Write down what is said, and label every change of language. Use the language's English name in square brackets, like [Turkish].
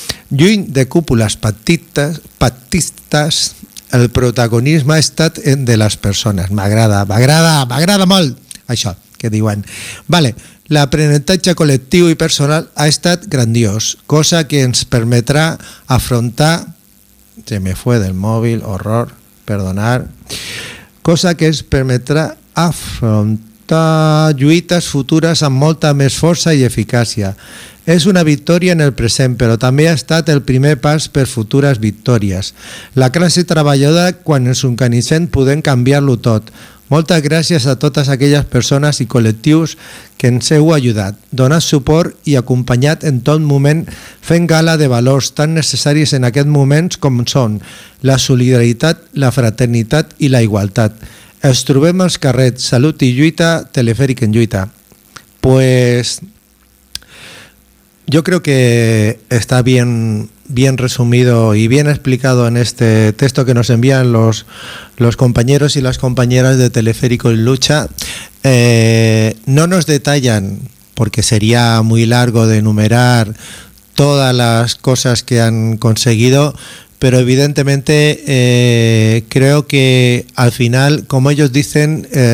[Catalan] Lluny de cúpules pactistes, el protagonisme ha estat de les persones. M'agrada molt això que diuen. Vale, l'aprenentatge col·lectiu i personal ha estat grandiós, cosa que ens permetrà afrontar... [Spanish] Se me fue del mòbil, horror, perdonar. [Catalan] Cosa que ens permetrà afrontar lluites futures amb molta més força i eficàcia. És una victòria en el present, però també ha estat el primer pas per futures victòries. La classe treballadora, quan ens organitzem, podem canviar-lo tot. Moltes gràcies a totes aquelles persones i col·lectius que ens heu ajudat, donat suport i acompanyat en tot moment, fent gala de valors tan necessaris en aquest moment com són la solidaritat, la fraternitat i la igualtat. Ens trobem als carrers, salut i lluita, Telefèric en lluita. [Spanish] Pues... yo creo que está bien, bien resumido y bien explicado en este texto que nos envían los compañeros y las compañeras de Teleférico en Lucha. No nos detallan, porque sería muy largo de enumerar todas las cosas que han conseguido, pero evidentemente creo que al final, como ellos dicen...